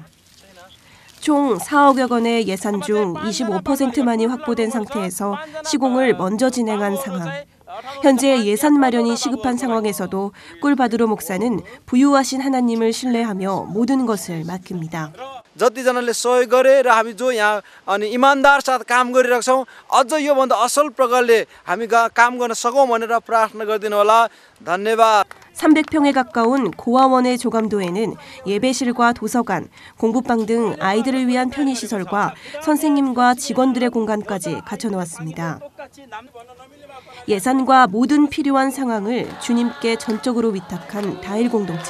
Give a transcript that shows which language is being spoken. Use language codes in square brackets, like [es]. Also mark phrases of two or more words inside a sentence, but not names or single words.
[ko] 총 4억여 원의 예산 중 25%만이 확보된 상태에서 시공을 먼저 진행한 상황. 현재 예산 마련이 시급한 상황에서도 꿀바드로 목사는 부유하신 하나님을 신뢰하며 모든 것을 맡깁니다. [ne] जतिजनाले सहयोग गरे र हामी जो यहाँ अनि इमानदार साथ काम गरिरहेका छौँ अझ योभन्दा असल प्रकारले हामी काम गर्न सकौँ भनेर प्रार्थना गरिदिनु होला धन्यवाद. [ko] 300평에 가까운 고아원의 조감도에는 예배실과 도서관, 공부방 등 아이들을 위한 편의시설과 선생님과 직원들의 공간까지 갖춰놓았습니다. 예산과 모든 필요한 상황을 주님께 전적으로 위탁한 다일 공동체.